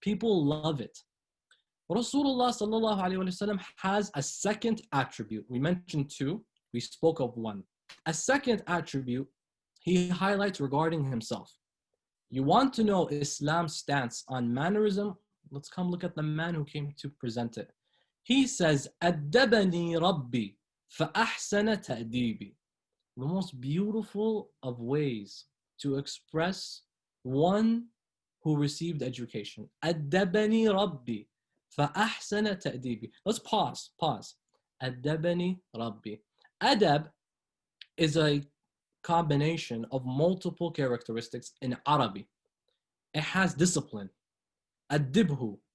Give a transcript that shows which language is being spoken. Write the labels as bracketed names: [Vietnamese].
[English] People love it. Rasulullah sallallahu alaihi wasallam has a second attribute. We mentioned two. We spoke of one. A second attribute he highlights regarding himself. You want to know Islam's stance on mannerism? Let's come look at the man who came to present it. He says, [Arabic] أَدَّبَنِي رَبِّي فَأَحْسَنَ تَأْدِيبِي. [English] The most beautiful of ways to express one who received education. أَدَّبَني رَبِّي فَأَحْسَنَ تَأْدِيبِي. Let's pause. [Arabic] أَدَّبَني رَبِّي. [English] Adab is a combination of multiple characteristics in Arabic. It has discipline. Adibhu,